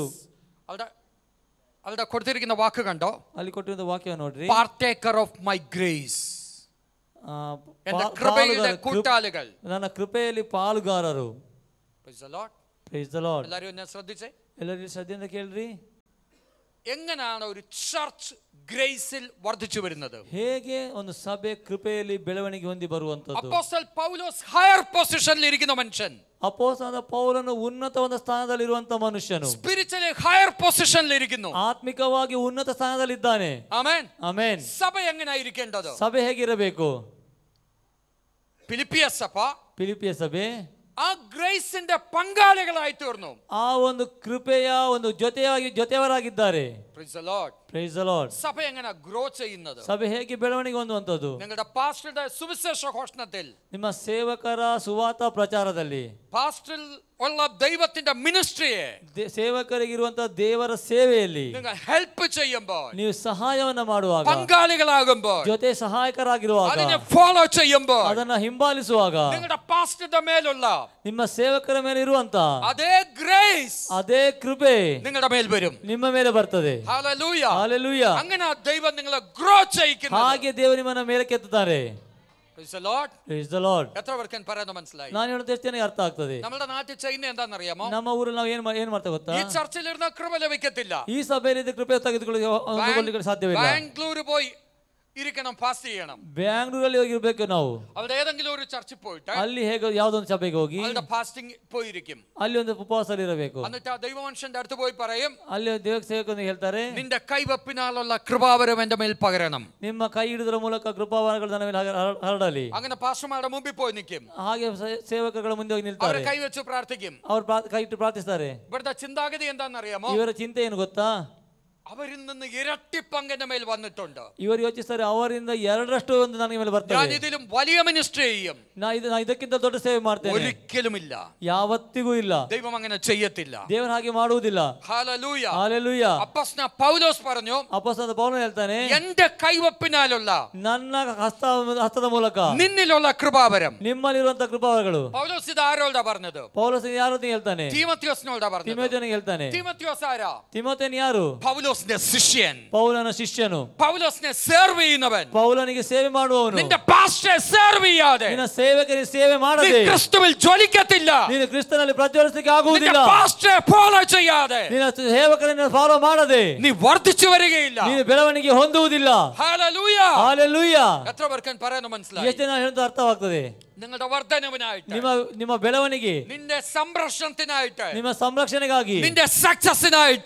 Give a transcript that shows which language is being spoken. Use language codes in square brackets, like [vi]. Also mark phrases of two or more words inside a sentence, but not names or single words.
[ml] അവിടെ കൊടുത്തിരിക്കുന്ന വാക്ക് കണ്ടോ? [kn] ಅಲ್ಲಿ ಕೊಟ್ಟಿರುವ ವಾಕ್ಯವನ್ನು ನೋಡ್ರಿ. [en] Partaker of my grace, [ml] കൃപയുടെ കൂട്ടാളികൾ, [kn] ನನ್ನ ಕೃಪೆಯಲ್ಲಿ ಪಾಲುಗಾರರು. [en] Praise the Lord. Praise the Lord. [ml] എല്ലാവരും എന്നെ ശ്രദ്ധിച്ചേ. [kn] ಎಲ್ಲರೂ ಶ್ರದ್ಧೆಯಿಂದ ಕೇಳ್ರಿ. [ml] എങ്ങനെയാണ് ഒരു ചർച്ച് ഗ്രേസിൽ വർദ്ധിച്ചു വരുന്നത്? [kn] ಹೇಗೆ ಒಂದು ಸಭೆ ಕೃಪೆಯಲ್ಲಿ ಬೆಳವಣಿಗೆ ಹೊಂದಿ ಬರುವಂತದ್ದು? [ml] അപ്പോസ്തലൻ പൗലോസ് ഹയർ പൊസിഷനിൽ ഇരിക്കുന്ന മനുഷ്യൻ, [kn] ಅಪೊಸ್ತಲನಾದ ಪೌಲನು ಉನ್ನತವಾದ ಸ್ಥಾನದಲ್ಲಿರುವಂತ ಮನುಷ್ಯನು, [ml] സ്പിരിച്വലി ഹയർ പൊസിഷനിൽ ഇരിക്കുന്നു, [kn] ಆತ್ಮಿಕವಾಗಿ ಉನ್ನತ ಸ್ಥಾನದಲ್ಲಿದ್ದಾನೆ. [ml] ആമേൻ. [kn] ಆಮೆನ್. [ml] സഭ എങ്ങനെയായിരിക്കേണ്ടത്? [kn] ಸಭೆ ಹೇಗಿರಬೇಕು? [ml] ഫിലിപ്പിയ സഭ, [kn] ಫಿಲಿಪಿಯ ಸಭೆ [ml] ആ ഗ്രേസിന്റെ പങ്കാളികളായി തീർന്നു. [kn] ಆ ಒಂದು ಕೃಪೆಯ ಒಂದು ಜೊತೆಯವರಾಗಿದ್ದಾರೆ. [en] Praise the Lord. Praise the Lord. [ml] സഭ എങ്ങനെ ഗ്രോ ചെയ്യുന്നത്? [kn] ಸಭೆ ಹೇಗೆ ಬೆಳವಣಿಗೆ ಹೊಂದುವಂತದ್ದು? [ml] നിങ്ങളുടെ പാസ്റ്ററുടെ സുവിശേഷ ഘോഷണത്തിൽ, [kn] ನಿಮ್ಮ ಸೇವಕರ ಸುವಾರ್ಥ ಪ್ರಚಾರದಲ್ಲಿ, [ml] പാസ്റ്ററിൽ ഉള്ള ദൈവത്തിന്റെ മിനിസ്ട്രിയെ, [kn] ಸೇವಕರಿಗಿರುವಂತಹ ದೇವರ ಸೇವೆಯಲ್ಲಿ [ml] നിങ്ങൾ ഹെൽപ്പ് ചെയ്യുമ്പോൾ, [kn] ನೀವು ಸಹಾಯವನ್ನ ಮಾಡುವಾಗ, [ml] പങ്കാളികളാകുമ്പോൾ, [kn] ಜೊತೆ ಸಹಾಯಕರಾಗಿರುವಾಗ, [ml] അതിനെ ഫോളോ ചെയ്യുമ്പോൾ, [kn] ಅದನ್ನ ಹಿಂಬಾಲಿಸುವಾಗ, [ml] നിങ്ങളുടെ പാസ്റ്ററുടെ മേലുള്ള [kn] ನಿಮ್ಮ ಸೇವಕರ ಮೇಲೆ ಇರುವಂತ [ml] അതേ ഗ്രേസ്, [kn] ಅದೇ ಕೃಪೆ [ml] നിങ്ങളുടെ മേൽ വരും. [kn] ನಿಮ್ಮ ಮೇಲೆ ಬರ್ತದೆ. [ml] ഹല്ലേലൂയ. [kn] ಹಲ್ಲೆಲೂಯ. [ml] അങ്ങനെ ദൈവം നിങ്ങളെ ഗ്രോ ചെയ്യിക്കുന്നു. [kn] ಹಾಗೆ ದೇವರು ನಿಮ್ಮನ್ನ ಮೇಲಕ್ಕೆ ಎತ್ತುತ್ತಾರೆ. [en] Praise the Lord. Praise the Lord. [ml] എത്ര പേർക്ക് പറയുന്നത് മനസ്സിലായി? [kn] ನಾನು ಹೇಳೋದು ಎಷ್ಟು ಜನಕ್ಕೆ ಅರ್ಥ ಆಗ್ತದೆ? [ml] നമ്മുടെ നാട്ടിൽ ചെയ്യുന്ന എന്താണെന്നറിയാമോ? [kn] ನಮ್ಮ ಊರಲ್ಲಿ ನಾವು ಏನ್ ಮಾಡ್ತಾ ಗೊತ್ತಾ? [ml] ഈ ചർച്ചിലിരുന്ന കൃപ ലഭിക്കത്തില്ല. [kn] ಈ ಸಭೆಯಲ್ಲಿ ಕೃಪೆ ತೆಗೆದುಕೊಳ್ಳಿಕ್ಕೆ ಸಾಧ್ಯವಿಲ್ಲ. [ml] ബാംഗ്ലൂർ പോയി ഇരിക്കണം, ഫാസ്റ്റ് ചെയ്യണം. [kn] ಬ್ಯಾಂಗ್ಳೂರಲ್ಲಿ ಹೋಗಿರ್ಬೇಕು ನಾವು. [ml] അവിടെ ഏതെങ്കിലും ഒരു ചർച്ചിൽ പോയിട്ട് [kn] ಅಲ್ಲಿ ಹೇಗೆ ಯಾವ್ದೊಂದು ಸಭೆಗೆ ಹೋಗಿ [ml] അവിടെ ഫാസ്റ്റിംഗ് പോയിരിക്കും. [kn] ಅಲ್ಲಿ ಒಂದು ಉಪವಾಸದಲ್ಲಿ ಇರಬೇಕು. [ml] എന്നിട്ട് ആ ദൈവമനുഷ്യന്റെ അടുത്ത് പോയി പറയും, [kn] ಅಲ್ಲಿ ದೇವ ಸೇವಕರು ಹೇಳ್ತಾರೆ, [ml] നിന്റെ കൈവപ്പിനാലുള്ള കൃപാവരം എന്റെ മേൽ പകരണം. [kn] ನಿಮ್ಮ ಕೈ ಹಿಡಿದ್ರ ಮೂಲಕ ಕೃಪಾವರಗಳು ನನ್ನ ಮೇಲೆ ಹರಡಲಿ. [ml] അങ്ങനെ പാസ്റ്റർമാരുടെ മുമ്പിൽ പോയി നിൽക്കും. [kn] ಹಾಗೆ ಸೇವಕರುಗಳ ಮುಂದೆ ಹೋಗಿ ನಿಲ್ತಾರೆ. [ml] അവരെ കൈവച്ച് പ്രാർത്ഥിക്കും. [kn] ಅವ್ರು ಕೈ ಇಟ್ಟು ಪ್ರಾರ್ಥಿಸ್ತಾರೆ. [ml] ഇവിടുത്തെ ചിന്താഗതി എന്താണെന്നറിയാമോ? [kn] ಇವರ ಚಿಂತೆ ಏನು ಗೊತ್ತಾ? [ml] അവരിൽ നിന്ന് ഇരട്ടി പങ്കെന്റെ മേൽ വന്നിട്ടുണ്ട്. [kn] ಇವರು ಯೋಚಿಸ್ತಾರೆ, ಅವರಿಂದ 2ರಷ್ಟು ಒಂದು ನನಗೆ ಮೇಲೆ ಬರ್ತದೆ. [ml] ഞാൻ ഇതിലും വലിയ മിനിസ്ട്രി ചെയ്യും. [kn] ನಾ ಇದಕ್ಕಿಂತ ದೊಡ್ಡ ಸೇವೆ ಮಾಡ್ತೇನೆ. [ml] ഒരിക്കലുമില്ല. [kn] ಯಾವತ್ತಿಗೂ ಇಲ್ಲ. [ml] ദൈവം അങ്ങനെ ചെയ്യത്തില്ല. [kn] ದೇವರು ಹಾಗೆ ಮಾಡುವುದಿಲ್ಲ. [ml] ഹല്ലേലൂയ. ഹല്ലേലൂയ. അപ്പോസ്തലൻ പൗലോസ് പറഞ്ഞു, [kn] ಅಪೊಸ್ತಲನಾದ ಪೌಲನು ಹೇಳ್ತಾನೆ, [ml] എന്റെ കൈവപ്പിനാലുള്ള [kn] ನನ್ನ ಹಸ್ತದ ಮೂಲಕ [ml] നിന്നിലുള്ള കൃപാവരം. [kn] ನಿಮ್ಮಲ್ಲಿರುವಂತ ಕೃಪಾವರಗಳು. [ml] പൗലോസ് ഇത് ആരോടാ പറഞ്ഞത്? [kn] ಪೌಲೋಸ್ ಯಾರು ಹೇಳ್ತಾನೆ? [ml] തീമോಥೆയോസിനോടാ പറഞ്ഞത്. [kn] ತಿಮೋಥೆಯನಿಗೆ ಹೇಳ್ತಾನೆ. [ml] തീമോಥെയോസ് ആരാ? [kn] ತಿಮೋಥೆಯನು ಯಾರು? [ml] പൗലോസിന്റെ ശിഷ്യൻ. [kn] ಪೌಲನ ಶಿಷ್ಯನು. [ml] പൗലോസിനെ സെർവ് ചെയ്യുന്നവൻ. [kn] ಪೌಲನಿಗೆ ಸೇವೆ ಮಾಡುವವನು. [ml] നിന്റെ പാസ്റ്ററെ സെർവ് ചെയ്യാതെ, [kn] ನಿನ್ನ ಸೇವಕರಿಗೆ ಸೇವೆ ಮಾಡದೆ, [ml] നീ ക്രിസ്തുവിൽ ജ്വലിക്കത്തില്ല. [kn] ನೀನು ಕ್ರಿಸ್ತನಲ್ಲಿ ಪ್ರಜ್ವಲಿಸಲಿಕ್ಕೆ ಆಗುವುದಿಲ್ಲ. [ml] നിന്റെ പാസ്റ്ററെ ഫോളോ ചെയ്യാതെ, [kn] ನಿನ್ನ ಸೇವಕರನ್ನು ಫಾಲೋ ಮಾಡದೆ, [ml] നീ വർദ്ധിച്ചു വരികയില്ല. [kn] ನೀನು ಬೆಳವಣಿಗೆ ಹೊಂದುವುದಿಲ್ಲ. [ml] ഹല്ലേലൂയ. [kn] ಹಲ್ಲೆಲೂಯ. [ml] എത്ര പേർക്ക് പറയുന്നത് മനസ്സിലായി? [kn] ಎಷ್ಟು ಜನ ಹೇಳೋದು ಅರ್ಥವಾಗ್ತದೆ? [ml] നിങ്ങളുടെ വർധനവിനായിട്ട്, [kn] ನಿಮ್ಮ ಬೆಳವಣಿಗೆ, [ml] നിന്റെ സംരക്ഷണത്തിനായിട്ട്, [kn] ನಿಮ್ಮ ಸಂರಕ್ಷಣೆಗಾಗಿ, [ml] നിന്റെ സക്സസിനായിട്ട്